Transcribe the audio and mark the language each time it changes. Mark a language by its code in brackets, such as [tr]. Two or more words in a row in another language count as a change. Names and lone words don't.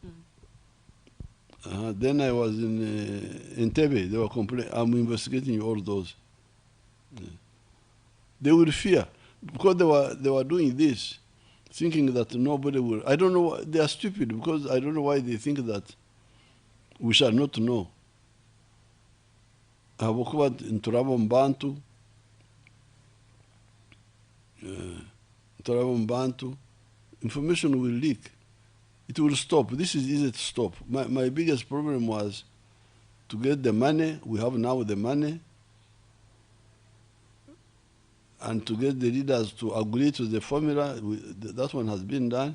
[en] Then I was in Entebbe, they were complaining. I'm investigating all those. They would fear because they were doing this, thinking that nobody will. I don't know. They are stupid because I don't know why they think that we shall not know. [nyn] Habukuba nturabo mbantu, [en] information will leak. It will stop. This is easy to stop. My biggest problem was to get the money. We have now the money. And to get the leaders to agree to the formula, that one has been done.